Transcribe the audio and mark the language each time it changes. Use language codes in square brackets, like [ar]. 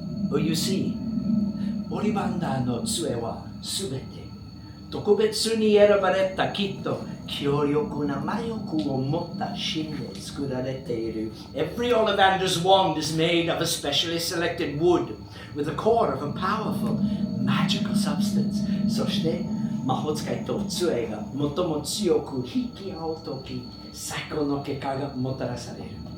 [en] You see, [ja] Ollivanders no tsue wa subete 特別に選ばれたきっと強力な魔力を持った芯で作られている。 [en] Every Ollivanders wand is made of a specially selected wood with the core of a powerful magical substance. [ja] そして魔法使いと杖が最も強く引き合うとき、最高の結果がもたらされる。